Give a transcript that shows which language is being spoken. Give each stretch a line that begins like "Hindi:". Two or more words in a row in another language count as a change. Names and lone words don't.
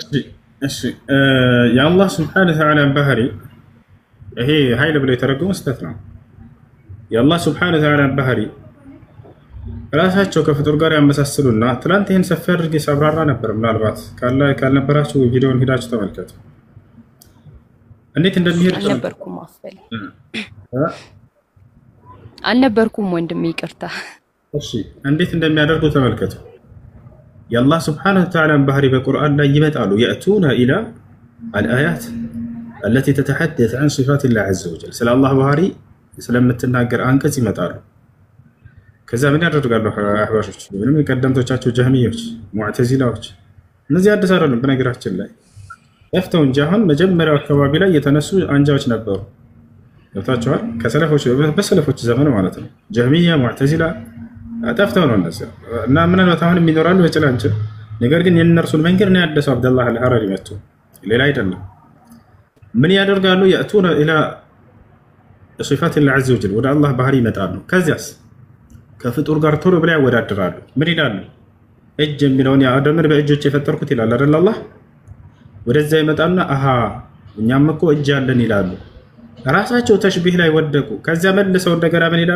Amharic: እሺ የአላህ
Arabic: سبحانه وتعالى
Amharic: ባህሪ ይሄ ኃይል ብሎ የተረጎመው ስህተት ነው። የአላህ
Arabic: سبحانه وتعالى
Amharic: ባህሪ ራሳቸው ከፍጡር ጋር ያመሳስሉና ትላንት ይሄን ሰፊ አድርጌ ሳብራራ ነበር። ምናልባት ካልነበራችሁ ቪዲዮውን ሄዳችሁ ተመልከቱ። እንዴት እንደሚሄድ አልነበርኩም ወንድሜ ይቅርታ። እሺ እንዴት እንደሚያደርጉ ተመልከቱ። የአላህ
Arabic: سبحانه وتعالى
Amharic: ባህሪ በቁርአን ላይ ይመጣሉ።
Arabic: يأتون إلى الآيات التي تتحدث عن صفات الله عز وجل
Amharic: ስለ አላህ ባህሪ ስለምትናገር አንቀጽ ይመጣሉ። ከዛ ምን ያደርጋሉ አህባሾች? ምንም የቀደምቶቻቸው ጀህሚዮች፣ ሙዕተዚላዎች እነዚህ አዲስ አይደሉም በነገራችን ላይ እፍተው እንጂ አሁን መጀመሪያው አካባቢ ላይ የተነሱ አንጃዎች ነበሩ። ገብታችኋል? ከሰለፎች በሰለፎች ዘመን ማለት ነው። ጀህሚያ ሙዕተዚላ ጠፍተው ነው እነሱ እና ምናልባት አሁን የሚኖራሉ በጭላንጭል። ነገር ግን የእነርሱን መንገድ ነው ያደሰው አብደላህ አልሐረሪ መጥቶ ሌላ አይደለም። ምን ያደርጋሉ?
Arabic: يأتون إلى صفات الله عز وجل
Amharic: ወደ አላህ ባህሪ ይመጣሉ። ከዚያስ ከፍጡር ጋር ቶሎ ብለው ያወዳድራሉ። ምን ይላሉ? እጅ የሚለውን የአደምን በእጆች የፈጠርኩት ይላል አይደል አላህ። ወደዛ ይመጣና አሃ እኛም እኮ እጅ አለን ይላሉ። ራሳቸው ተሽቢህ ላይ ወደቁ። ከዚያ መልሰው እንደገና ምን ይላሉ?